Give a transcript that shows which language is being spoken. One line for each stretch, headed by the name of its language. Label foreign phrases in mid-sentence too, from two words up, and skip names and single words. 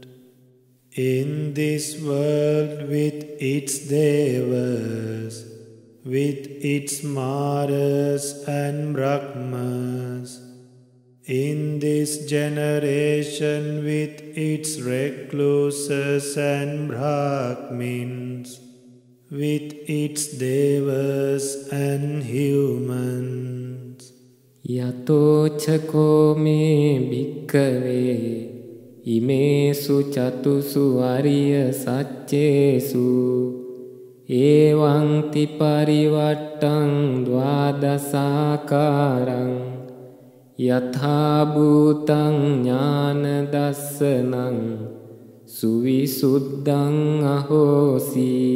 English: In this world with its devas, with its maras and brahmas, in this generation with its recluses and brahmins, with its devas and humans.
Pali: යතෝචකෝ මේ භික්කවේ ඉමේසු චතුසු අරිය සච්චේසු ඒවං තිපරිවට්ටං ද්වාදසාකාරං යථා භූතං ඥාන දස්සනං සුවිසුද්ධං අහෝසි